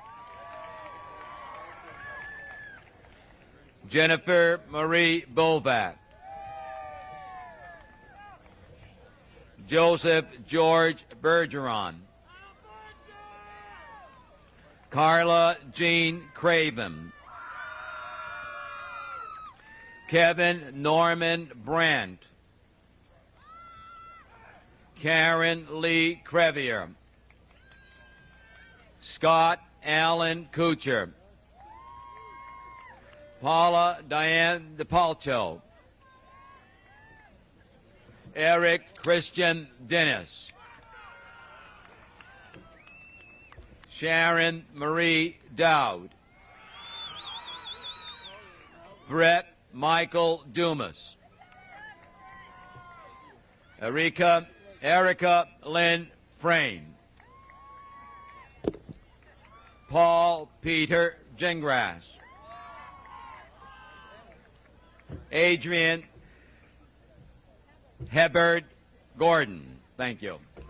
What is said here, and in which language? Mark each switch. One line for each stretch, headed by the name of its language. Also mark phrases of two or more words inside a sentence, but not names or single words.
English: Jennifer Marie Bovat. Joseph George Bergeron. Carla Jean Craven. Kevin Norman Brandt. Karen Lee Crevier. Scott Allen Kucher. Paula Diane DePalto. Eric Christian Dennis. Sharon Marie Dowd. Brett Michael Dumas. Erica Lynn Frame. Paul Peter Gingras. Adrian Hebert Gordon. Thank you.